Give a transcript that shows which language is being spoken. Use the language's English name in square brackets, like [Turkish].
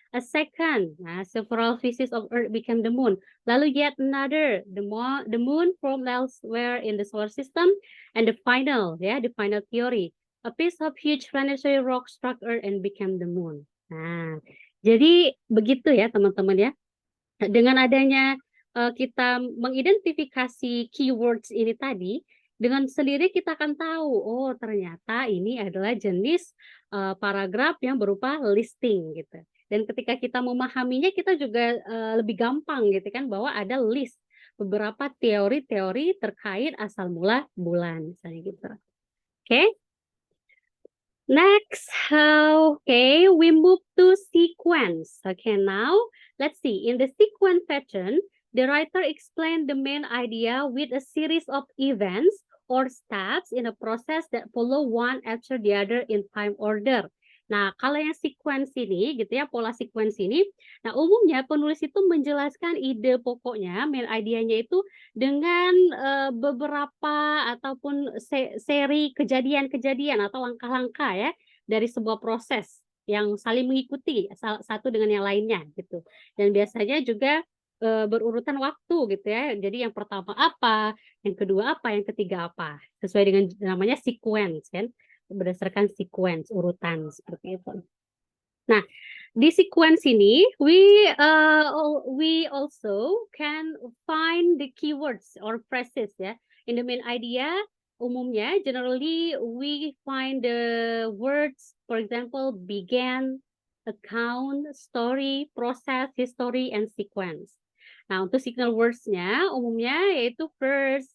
[English] A second, nah, several pieces of earth became the moon. Lalu yet another, the moon formed elsewhere in the solar system. And the final, ya, the final theory, a piece of huge planetary rock struck earth and became the moon. [Indonesian] Nah, jadi begitu ya teman-teman ya. Dengan adanya kita mengidentifikasi keywords ini tadi, dengan sendiri kita akan tahu, oh ternyata ini adalah jenis paragraf yang berupa listing gitu. Dan ketika kita memahaminya, kita juga lebih gampang gitu kan, bahwa ada list beberapa teori-teori terkait asal mula bulan, misalnya gitu. Oke. [English] Next, okay, we move to sequence. Okay, now let's see. In the sequence pattern, the writer explained the main idea with a series of events or steps in a process that follow one after the other in time order. [Indonesian] Nah, kalau yang sequence ini, gitu ya, pola sequence ini, nah umumnya penulis itu menjelaskan ide pokoknya, main idenya itu dengan beberapa ataupun seri kejadian-kejadian atau langkah-langkah ya dari sebuah proses yang saling mengikuti satu dengan yang lainnya gitu. Dan biasanya juga berurutan waktu gitu ya. Jadi yang pertama apa, yang kedua apa, yang ketiga apa. Sesuai dengan namanya sequence kan, berdasarkan sequence urutan seperti itu. Nah, di sequence ini [English] we also can find the keywords or phrases ya in the main idea [Indonesian] umumnya [English] generally we find the words, for example, began, account, story, process, history, and sequence. [Indonesian] Nah, untuk signal words-nya umumnya yaitu first.